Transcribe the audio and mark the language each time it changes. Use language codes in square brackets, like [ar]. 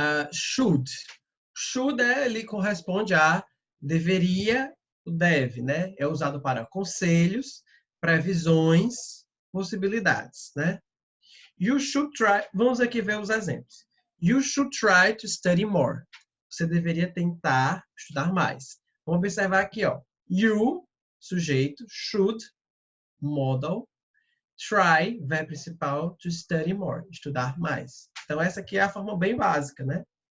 [pt] Should. Should ele corresponde a deveria, o deve, né? É usado para conselhos, previsões, possibilidades, né? [en] You should try. [pt] Vamos aqui ver os exemplos. [en] You should try to study more. [pt] Você deveria tentar estudar mais. Vamos observar aqui, ó. You, sujeito, should, modal, try, verbo principal, to study more, estudar mais. Então, essa aqui é a forma bem básica, né?